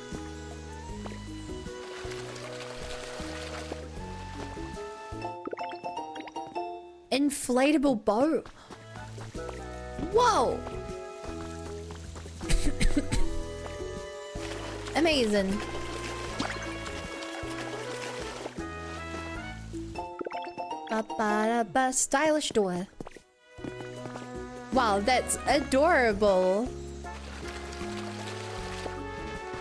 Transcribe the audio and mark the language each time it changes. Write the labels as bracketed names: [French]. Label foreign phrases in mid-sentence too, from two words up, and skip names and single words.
[English] Inflatable boat. Whoa! Amazing. Ba-ba-da-ba, stylish door. Wow, that's adorable.